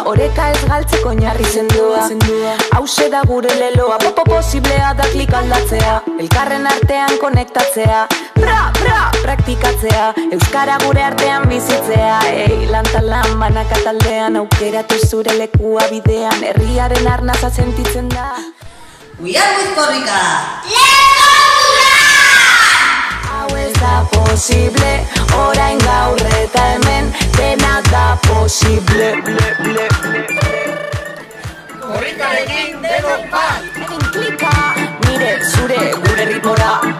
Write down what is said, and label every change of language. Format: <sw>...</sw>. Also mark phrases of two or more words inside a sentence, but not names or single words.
<eu>Oreka ez galtzeko oinarri sendoa. Hauxe da gure leloa, posiblea da klik aldatzea. Elkarren artean konektatzea. Praktikatzea. Euskara gure artean bizitzea. Lan banaka taldean, aukeratu zure lekua bidean. Herriaren arnaza sentitzen da.</eu> <en>We are with Korrika!</en> <eu>Hau ez da posible, orain gaur eta hemen, dena da posible. Korrikarekin denok bat! Egin klika, nire, zure, gure ritmora.</eu>